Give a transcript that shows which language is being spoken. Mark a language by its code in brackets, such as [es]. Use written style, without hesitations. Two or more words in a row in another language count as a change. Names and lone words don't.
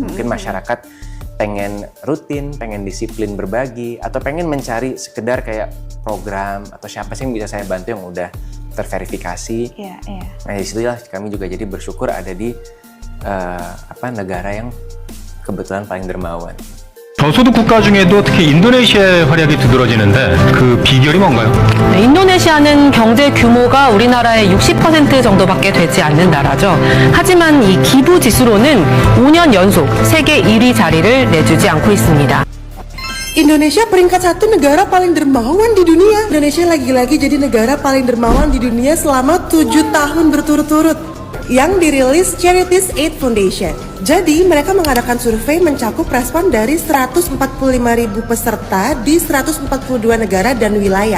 [id] Mungkin masyarakat pengen rutin, pengen disiplin berbagi, atau pengen mencari sekedar kayak program atau siapa sih yang bisa saya bantu yang udah terverifikasi. Nah disitulah kami juga jadi bersyukur ada di negara yang kebetulan paling dermawan. [ko] 저소득 국가 중에도 특히 인도네시아의 활약이 두드러지는데 그 비결이 뭔가요? 네, 인도네시아는 경제 규모가 우리나라의 60% 정도밖에 되지 않는 나라죠. 하지만 이 기부 지수로는 5년 연속 세계 1위 자리를 내주지 않고 있습니다. [id] Indonesia peringkat 1 negara paling dermawan di dunia. Indonesia lagi-lagi jadi negara paling dermawan di dunia selama 7 tahun berturut-turut yang dirilis Charities Aid Foundation. Jadi mereka mengadakan survei mencakup respon dari 145.000 peserta di 142 negara dan wilayah.